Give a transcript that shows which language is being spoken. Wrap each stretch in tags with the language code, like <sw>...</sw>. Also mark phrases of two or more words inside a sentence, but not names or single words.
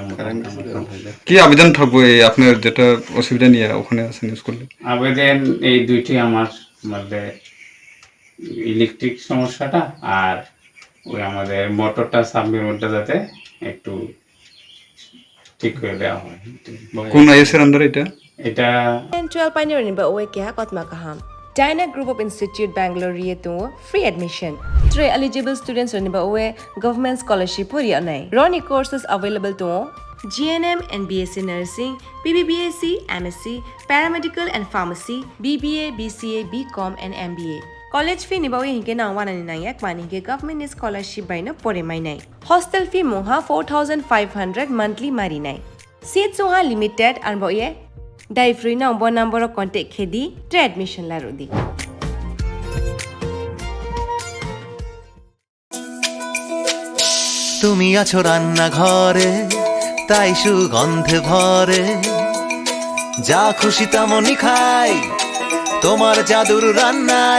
<bn>কি আবেদন থাকবে আপনার যেটা অসুবিধা নিয়ে ওখানে আছেন স্কুলে? আবেদন এই দুইটি আমার মধ্যে ইলেকট্রিক সমস্যাটা আর ওই আমাদের মোটরটা সাবমেরসিবলটা যাতে একটু ঠিক করে দেওয়া হয়। কোন আইএস এর আন্ডারে এটা? এটা</bn> <trp>12 pioneer ni ba oe kya kotma kaham Dyna Group of Institute Bangalore to</trp> <en>free admission.</en> <trp>3</trp> <en>eligible students</en> <trp>ni ba oe</trp> <en>government scholarship</en> <trp>puri anai.</trp> <en>Roni courses available to GNM and BSc Nursing, BBBSc, MSc, Paramedical and Pharmacy, BBA, BCA, BCom and MBA. College fee</en> <trp>ni ba oe hinke na 199 ek mani ke</trp> <en>government scholarship</en> <trp>by no pore mai nai.</trp> <en>Hostel fee</en> <trp>moha 4500 monthly mari nai. Seats soha</trp> <en>limited and</en> <trp>ba oe Dai</trp> <en>free number of contact</en> <trp>khedi tre admission la rodi.</trp> <bn>তুমি আছো রান্না ঘরে, তাই সুগন্ধে ভরে, যা খুশি তেমনই খাই তোমার জাদুর রান্নায়।</bn>